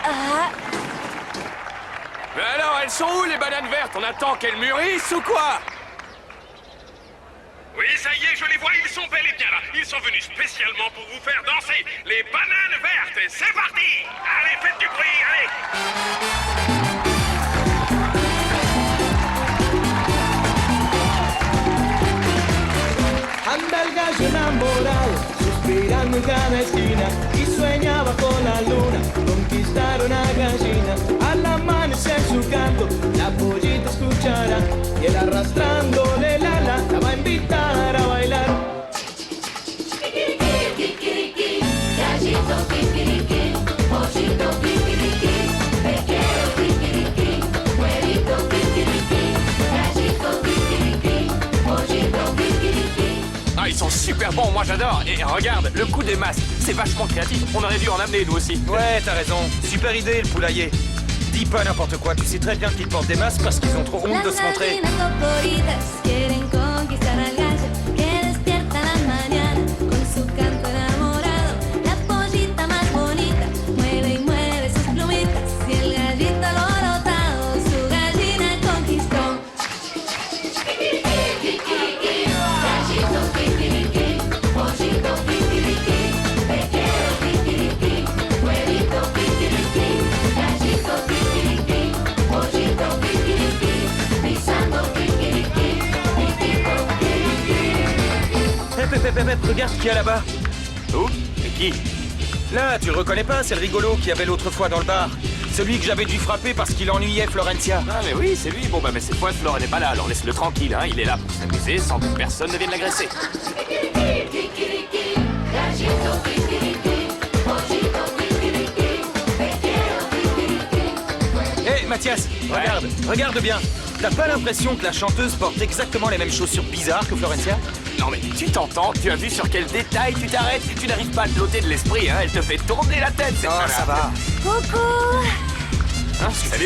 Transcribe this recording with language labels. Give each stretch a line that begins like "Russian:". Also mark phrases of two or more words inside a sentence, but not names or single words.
French: Mais alors, elles sont où, les bananes vertes? On attend qu'elles mûrissent ou quoi? Oui, ça y est, je les vois, ils sont bel et bien là. Ils sont venus spécialement pour vous faire danser. Les bananes vertes, c'est parti. Allez, faites du bruit, allez.
Spanish: Anda el gallo enamorado, suspirando en cada esquina y sueñaba con la luna, conquistar una gallina. Al amanecer su canto, la pollita escuchará y él arrastrándole la va a invitar a bailar. Gallito kikiriki, pollito kikiriki, pequero kikiriki, huevito kikiriki, gallito kikiriki, pollito kikiriki.
French: Ah, ils sont super bons, moi j'adore. Et regarde, le coup des masques, c'est vachement créatif. On aurait dû en amener, nous aussi. Ouais, t'as raison. Super idée, le poulailler. Dis pas n'importe quoi. Tu sais très bien qu'ils portent des masques parce qu'ils ont trop honte de se montrer.
Spanish: Las gallinas cocoritas quieren conquistar al gallo que despierta la mañana con su canto enamorado. La pollita más bonita mueve y mueve sus plumitas y el gallito alborotado su gallina conquistó. Kikiriki, gallito kikiriki, pollito kikiriki, pequero kikiriki, huevito kikiriki, gallito kikiriki, pollito kikiriki, pisando kikiriki, piquito kikiriki.
French: Hep, regarde qui est là-bas. Où? Et qui? Là, tu le reconnais pas, c'est le rigolo qui avait l'autre fois dans le bar. Celui que j'avais dû frapper parce qu'il ennuyait Florencia. Ah mais oui, c'est lui. Bon bah mais cette fois, Flore n'est pas là, alors laisse-le tranquille, hein. Il est là pour s'amuser sans que personne ne vienne l'agresser.
Spanish: Kikiriki, gallito kikiriki, pollito kikiriki, pequero kikiriki.
French: Hé, Mathias, regarde bien. T'as pas l'impression que la chanteuse porte exactement les mêmes chaussures bizarres que Florencia? Non mais tu t'entends? Tu as vu sur quel détail tu t'arrêtes? Tu n'arrives pas à te l'ôter de l'esprit, hein. Elle te fait tourner la tête, cette Ah, nana. ça va. Coucou. Hein, salut.